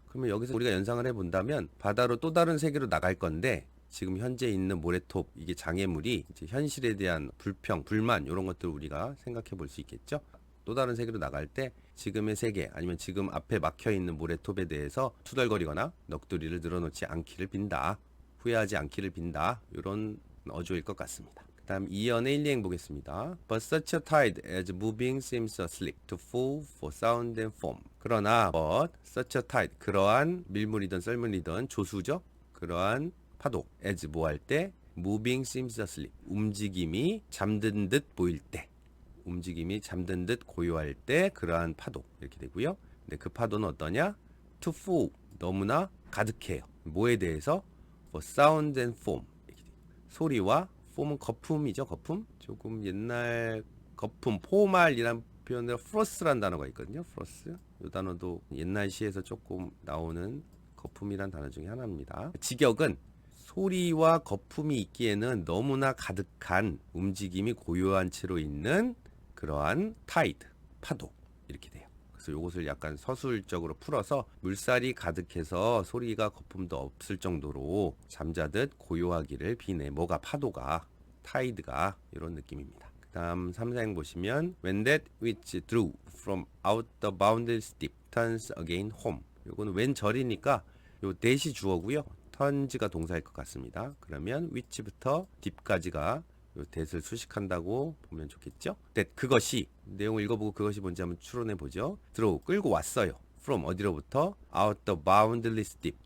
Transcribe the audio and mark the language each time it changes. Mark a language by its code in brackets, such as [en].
[ko] 그러면 여기서 우리가 연상을 해본다면 바다로 또 다른 세계로 나갈 건데 지금 현재 있는 모래톱 이게 장애물이 이제 현실에 대한 불평, 불만 이런 것들을 우리가 생각해 볼 수 있겠죠. 또 다른 세계로 나갈 때 지금의 세계 아니면 지금 앞에 막혀 있는 모래톱에 대해서 투덜거리거나 넋두리를 늘어놓지 않기를 빈다. 후회하지 않기를 빈다. 이런 어조일 것 같습니다. 그 다음 2연의 1, 2행 보겠습니다. [en] But such a tide as moving seems asleep to fall for sound and foam. [ko] 그러나 [en] but such a tide [ko] 그러한 밀물이든 썰물이든 조수죠. 그러한 파도 as 뭐 할 때 [en] moving seems asleep [ko] 움직임이 잠든 듯 보일 때 움직임이 잠든 듯 고요할 때 그러한 파도 이렇게 되고요. 근데 그 파도는 어떠냐? [en] To full [ko] 너무나 가득해요. 뭐에 대해서? [en] For sound and foam [ko] 소리와 [en] foam은 [ko] 거품이죠. 거품 조금 옛날 거품 포말이란 표현으로 프로스란 단어가 있거든요. 프로스 이 단어도 옛날 시에서 조금 나오는 거품이란 단어 중에 하나입니다. 직역은 소리와 거품이 있기에는 너무나 가득한 움직임이 고요한 채로 있는 그러한 타이드, 파도 이렇게 돼요. 그래서 이것을 약간 서술적으로 풀어서 물살이 가득해서 소리가 거품도 없을 정도로 잠자듯 고요하기를 비네. 뭐가 파도가, 타이드가 이런 느낌입니다. 그 다음 3, 4행 보시면 [en] When that which drew from out the boundless deep turns again home. [ko] 요거는 when 절이니까 요 that이 주어고요. turns가 동사일 것 같습니다. 그러면 which부터 deep까지가 요 that을 수식한다고 보면 좋겠죠? that 그것이 내용을 읽어보고 그것이 뭔지 한번 추론해 보죠. [en] draw [ko] 끌고 왔어요. [en] from [ko] 어디로부터? [en] out the boundless deep.